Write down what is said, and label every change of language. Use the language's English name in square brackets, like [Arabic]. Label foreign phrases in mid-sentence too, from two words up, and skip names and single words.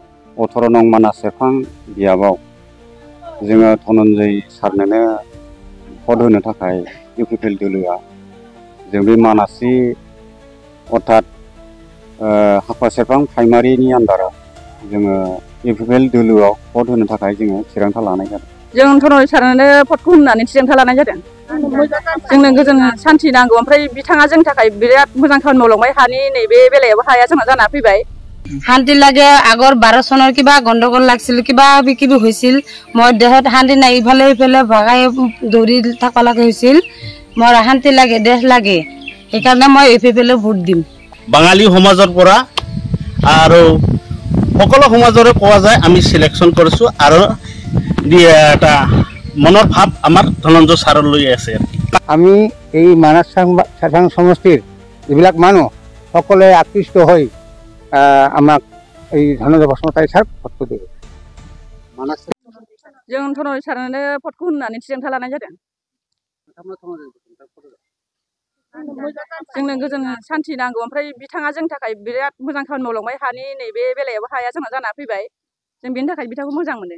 [Bodo] 18 नं मानास सेरफां बियाबाव जोङो धनन्जय सारनोनो भट होनो थाखाय इउपिपिएल दोलोआ जों बे मानासि अर्थात हाखुवा सेरफां प्राइमारिनि आन्दाराव जोङो इउपिपिएल दोलोआव भट होनो थाखाय जोङो थिरांथा लानाय जादों। जों धनन्जय सारनोनो भटखौ होननानै थिरांथा लानाय जादों। जोंनो गोजोन सान्थि नांगौ, ओमफ्राय बिथाङा जोंनि थाखाय बिराद मोजां खामानि मावलांबाय। हानि नैबे बेलायाव हाया जोंहा जाना फैबाय। [Assamese] শান্তি লাগে। আগৰ 12 চনৰ কিবা গণ্ডগোল লাগছিল, কিবা কিবি হৈছিল। মই দেহত শান্তি নাই, ইফালে ইফালে ভগাই দৌৰি থাকিব লগা হৈছিল। মোৰ শান্তি লাগে, দেশ লাগে, সেইকাৰণে মই ইউপিপিএল ভোট দিম। বাঙালী সমাজৰ পৰা আৰু সকলো সমাজৰে কোৱা যায় আমি সিলেকশন কৰিছো আৰু এটা মনৰ ভাৱ আমাৰ ধনঞ্জয় ছাৰলৈ আছে। আমি এই মানাস সেৰফাং সমষ্টিৰ যিবিলাক মানুহ সকলোৱে আকৃষ্ট হৈ আমাক এই ধনঞ্জয় বসুমতাৰী ছাৰক ভোটটো দিব। [Bodo] जों धनन्जय सारनोनो भटखौ होननानै थिरांथा लानाय जादों। जोंनो गोजोन सान्थि नांगौ, ओमफ्राय बिथाङा जोंनि थाखाय बिराद मोजां खामानि मावलांबाय। हानि नैबे बेलायाव हाया जोंहा जाना फैबाय। जों बेनि थाखाय बिथांखौ मोजां मोनो।